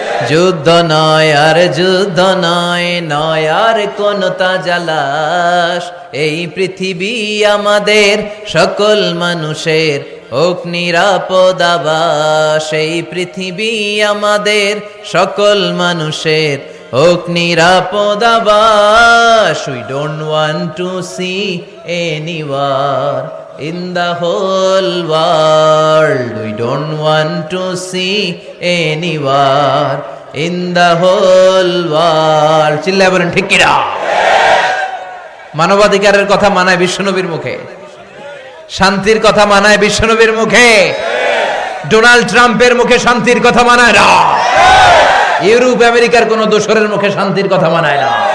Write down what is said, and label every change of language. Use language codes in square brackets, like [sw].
[bn] যুদ্ধ নয় আর যুদ্ধ নয়, নয় আর কোন তাজালাশ, এই পৃথিবী আমাদের সকল মানুষের হোক নিরাপদ আবাস, এই পৃথিবী আমাদের সকল মানুষের হোক নিরাপদ আবাস। [en] We don't want to see any war in the whole world. We don't want to see any war in the whole world. [bn] চিল্লায় বলেন ঠিক কিনা? মানবাধিকারের কথা মানায় বিশ্বনবীর মুখে, শান্তির কথা মানায় বিশ্বনবীর মুখে, ডোনাল্ড ট্রাম্পের মুখে শান্তির কথা মানায় না, ইউরোপ আমেরিকার কোন দোসরের মুখে শান্তির কথা মানায় না।